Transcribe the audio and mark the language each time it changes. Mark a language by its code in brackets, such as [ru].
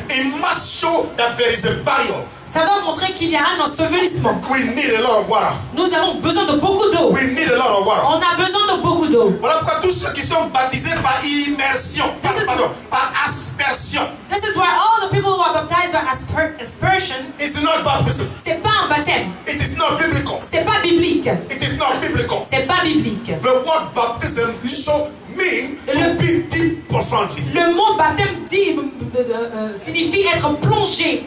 [en] It must show that there is a burial. [fr] Ça doit montrer qu'il y a un ensevelissement. [en] We need a lot of water. [fr] Nous avons besoin de beaucoup d'eau. [en] We need a lot of water. [fr] On a besoin de beaucoup d'eau. Voilà pourquoi tous ceux qui sont baptisés par immersion, par aspersion, [en] This is why all the people who are baptized by aspersion, it's not baptism. [fr] c'est pas un baptême. [en] It is not biblical. [fr] C'est pas biblique. [en] It is not biblical. [fr] C'est pas biblique. [en] The word baptism should mean to be deep profoundly. [fr] Le mot baptême dit, signifie être plongé